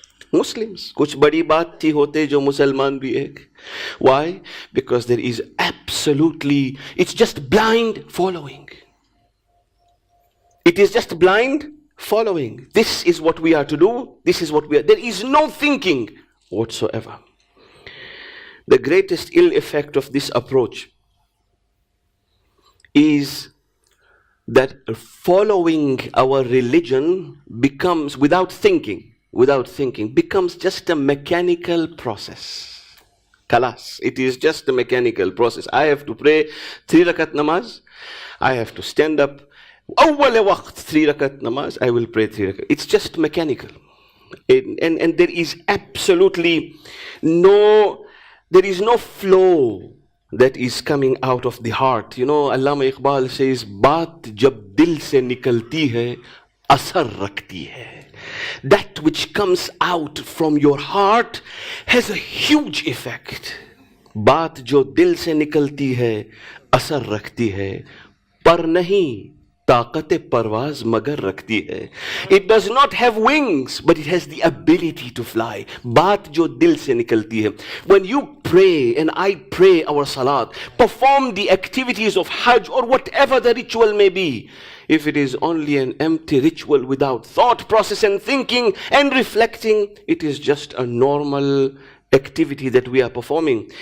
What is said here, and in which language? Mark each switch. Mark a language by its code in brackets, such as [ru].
[hi] Muslims, कुछ बड़ी बात थी होते जो मुसलमान भी एक. [en] Why? Because there is absolutely, it's just blind following. It is just blind following. This is what we are to do. This is what we are. There is no thinking whatsoever. The greatest ill effect of this approach is that following our religion becomes, without thinking, becomes just a mechanical process. Kalas, it is just a mechanical process. I have to pray 3 rakat namaz. I have to stand up. Awwal waqt 3 rakat namaz. I will pray 3 rakat. It's just mechanical. And there is absolutely no flow that is coming out of the heart. You know, Allama Iqbal says, [hi] baat jab dil se nikalti hai, asar rakhti hai. [en] That which comes out from your heart has a huge effect. [hi] बात जो दिल से निकलती है असर रखती है, पर नहीं ताकत परवाज मगर रखती है. [en] It does not have wings, but it has the ability to fly. [hi] बात जो दिल से निकलती है. [en] When you pray and I pray our salat, perform the activities of Hajj or whatever the ritual may be, if it is only an empty ritual without thought process and thinking and reflecting, it is just a normal activity that we are performing.